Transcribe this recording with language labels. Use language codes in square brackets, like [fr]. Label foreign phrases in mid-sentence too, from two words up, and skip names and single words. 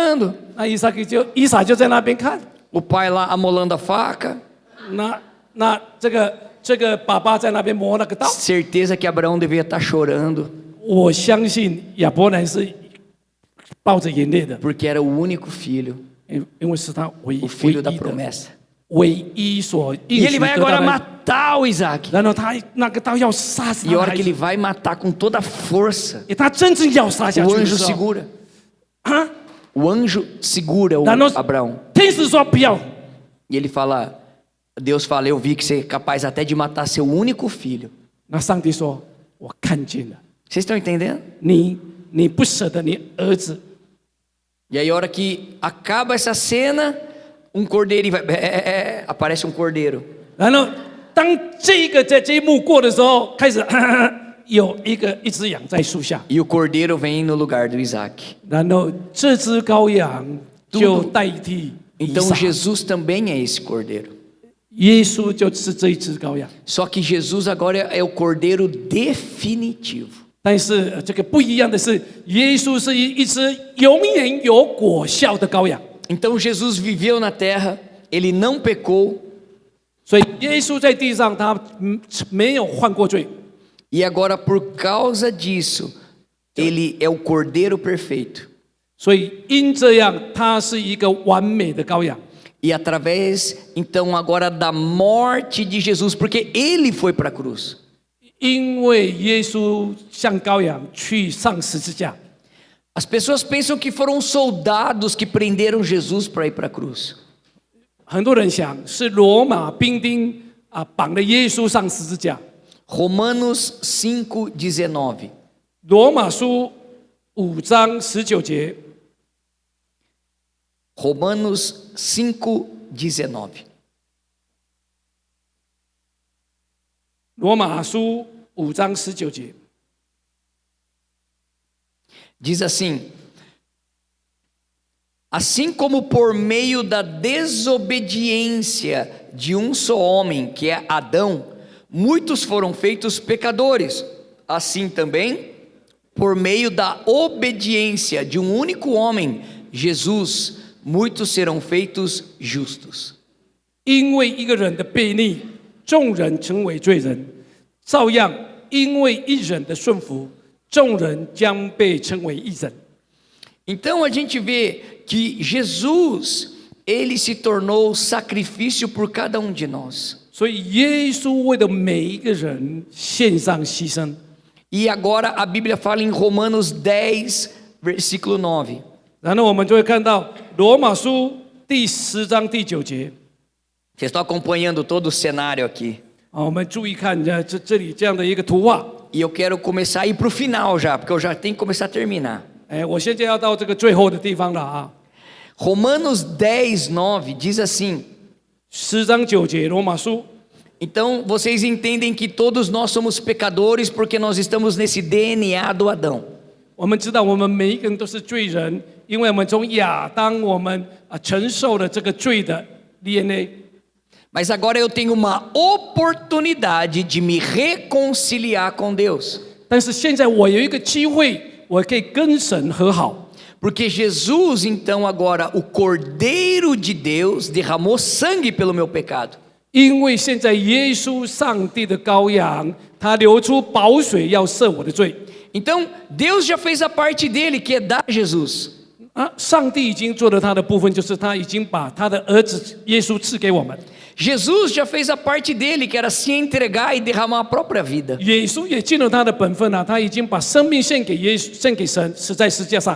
[zh] ” 那以撒就在那边看。 [pt] O pai lá amolando a faca. [zh] 那这个爸爸在那边磨那个刀。 [pt] Certeza que Abraão devia estar chorando, [zh] 我相信亚伯兰是抱着眼泪的， [pt] porque era o único filho, [zh] 因为是他唯 [pt] o [zh] 一 [pt] filho da promessa. [zh] 唯一所 [pt] E [zh] 应 [pt] ele [zh] 许 [pt] vai [zh] 得到 [pt] agora [zh] 的。 [pt] matar o Isaac. [zh] 然后他那个刀要杀死 [pt] E [zh] 他 [pt] a [zh] 的 [pt] hora [zh] 孩 [pt] que [zh] 子 [pt] ele vai matar com toda a força, [zh] 他真正要杀下 [pt] o [zh] 去的 [pt] anjo [zh] 时候， [pt] segura. [zh] 啊， [pt] O anjo segura o [zh] 然后 [pt] Abraão. [zh] 天使说不要， [pt] E ele fala, Deus fala, eu vi que você é capaz até de matar seu único filho. [zh] 那上帝说，我看见了， [pt] Vocês estão entendendo? [zh] 你不舍得你儿子， [pt] E aí a hora que acaba essa cena, um cordeiro vai, aparece um cordeiro. [zh] 然后当这一幕过的时候，开始有一只羊在树下， [pt] E o cordeiro vem no lugar do Isaac. [zh] 然后这只羔羊就代替以 [pt] Então [zh] 撒， [pt] Jesus também é esse cordeiro. [zh] 耶稣就是这一只羔羊。 [pt] Só que Jesus agora é o cordeiro definitivo. [zh] 但是这个不一样的是，耶稣是一只永远有果效的羔羊。 [pt] Então Jesus viveu na terra, ele não pecou, [zh] 所以耶稣在地上他没有犯过罪， [pt] e agora por causa disso, ele é o cordeiro perfeito. [zh] 所以因这样他是一个完美的羔羊。 [pt] E através, então, agora da morte de Jesus, porque ele foi para a cruz. [zh] 因为耶稣像羔羊去上十字架， [pt] As pessoas pensam que foram soldados que prenderam Jesus para ir para a cruz. [zh] 很多人想是罗马兵丁绑了耶稣上十字架。 [pt] Romanos 5:19. [zh] 罗马书5章19节。 [pt] Romanos 5:19. [zh] 罗马书5章19节。 [pt] Diz assim: assim como por meio da desobediência de um só homem, que é Adão, muitos foram feitos pecadores, assim também, por meio da obediência de um único homem, Jesus, muitos serão feitos justos. [zh] 因为一个人的悖逆，众人成为罪人；照样，因为一人的顺服，众人将被称为义人。 [pt] Então a gente vê que Jesus, ele se tornou sacrifício por cada um de nós. [zh] 所以耶稣为了每一个人献上牺牲。 [pt] E agora a Bíblia fala em Romanos 10, versículo 9. [zh] 然后我们就会看到罗马书第10章第9节。 [pt] Vocês estão acompanhando todo o cenário aqui. [zh] 我们注意看这里这样的一个图画。 [pt] E eu quero começar a ir para o final já, porque eu já tenho que começar a terminar. [zh] 我现在要到这个最后的地方了啊。 [pt] Romanos 10, 9 diz assim. [zh] 10 章9节，罗马书。 [pt] Então vocês entendem que todos nós somos pecadores porque nós estamos nesse DNA do Adão. [zh] 我们知道我们每一个人都是罪人，因为我们从亚当我们承受了这个罪的 DNA。 [pt] Mas agora eu tenho uma oportunidade de me reconciliar com Deus. [zh] 但是现在我有一个机会，我可以跟神和好。 [pt] Porque Jesus, então, agora, o Cordeiro de Deus, derramou sangue pelo meu pecado. [zh] 因为现在耶稣上帝的羔羊，他流出宝水要赦我的罪。 [pt] Então, Deus já fez a parte dele, que é dar Jesus. [zh] 上帝已经做了他的部分，就是他已经把他的儿子耶稣赐给我们。 [pt] Jesus já fez a parte dele, que era se entregar e derramar a própria vida. [zh] 耶稣也尽了他的本分啊，他已经把生命献给耶稣，献给神，死在十字架上。